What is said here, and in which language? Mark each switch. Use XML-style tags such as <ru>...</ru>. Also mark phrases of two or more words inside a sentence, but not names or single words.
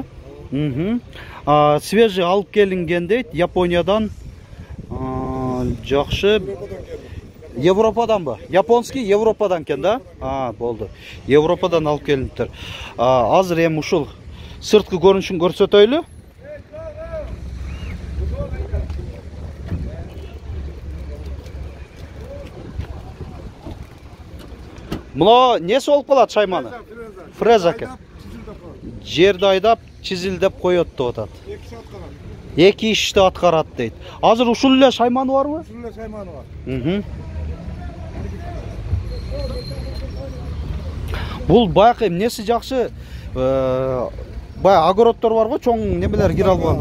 <ky>Свежий алып келинген дейт Япониядан. Жакшы. Европаданбы? Японский Европадан экен да? Болду. Европадан алып келиптир. Азыр эми ушул сырткы көрүнүшүн көрсөтөйлү.</ky> <kk>Мына несі болып қалады шайманы? Фреза екен.</kk> <ky>Жерді айдап, чизилдеп қойот деп атат. 2 ишти аткарат дейт. Азыр ушул эле шайманы барбы? Ушул эле шайманы бар. Бул баягы эмнеси жакшы? Бая огороддор бар го, чоң немелер кире албаган.</ky>